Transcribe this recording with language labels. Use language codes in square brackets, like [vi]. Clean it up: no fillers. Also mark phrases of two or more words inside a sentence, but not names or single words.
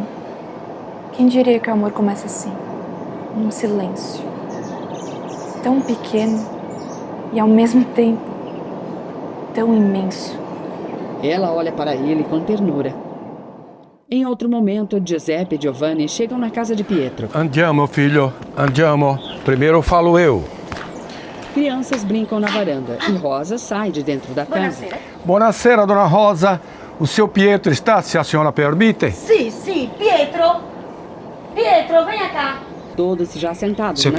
[pt] Quem diria que o amor começa assim? Num silêncio. Tão pequeno e ao mesmo tempo tão imenso. Ela olha para ele com ternura. Em outro momento, Giuseppe e Giovanni chegam na casa de Pietro. [it] Andiamo, filho, andiamo. [pt] Primeiro falo eu. Crianças brincam na varanda e Rosa sai de dentro da casa. [it] Buonasera, dona Rosa. [pt] O seu Pietro está, se a senhora permite? Sim, Pietro. Pietro, venha cá. Todos já sentados Seu